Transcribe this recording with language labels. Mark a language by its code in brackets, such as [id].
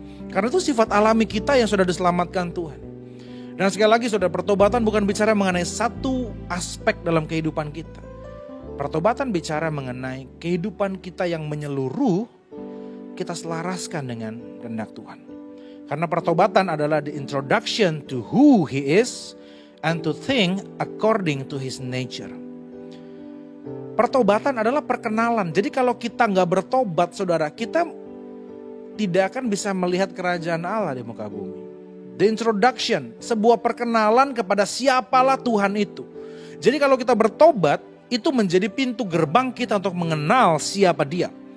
[id] Karena itu sifat alami kita yang sudah diselamatkan Tuhan. Dan sekali lagi saudara, pertobatan bukan bicara mengenai satu aspek dalam kehidupan kita. Pertobatan bicara mengenai kehidupan kita yang menyeluruh, kita selaraskan dengan kehendak Tuhan. Karena pertobatan adalah [en] the introduction to who He is and to think according to His nature. [id] Pertobatan adalah perkenalan. Jadi kalau kita gak bertobat, saudara, kita tidak akan bisa melihat kerajaan Allah di muka bumi. [en] The introduction, [id] sebuah perkenalan kepada siapalah Tuhan itu. Jadi kalau kita bertobat, itu menjadi pintu gerbang kita untuk mengenal siapa Dia.